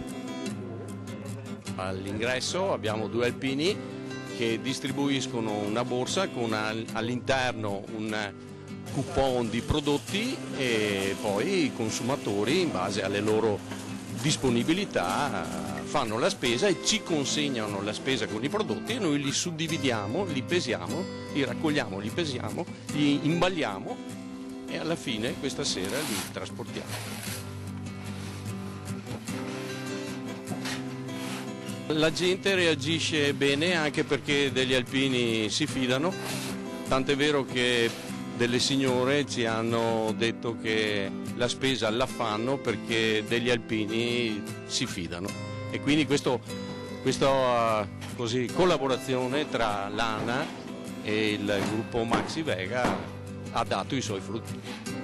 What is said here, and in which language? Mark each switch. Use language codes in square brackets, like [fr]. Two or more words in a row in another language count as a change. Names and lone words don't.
[it] All'ingresso abbiamo 2 alpini che distribuiscono una borsa con all'interno un coupon di prodotti e poi i consumatori, in base alle loro disponibilità, fanno la spesa e ci consegnano la spesa con i prodotti e noi li suddividiamo, li pesiamo, li raccogliamo, li pesiamo, li imballiamo e alla fine questa sera li trasportiamo. La gente reagisce bene anche perché degli alpini si fidano, tant'è vero che delle signore ci hanno detto che la spesa la fanno perché degli alpini si fidano e quindi questa collaborazione tra l'ANA e il gruppo Maxi Vega ha dato i suoi frutti.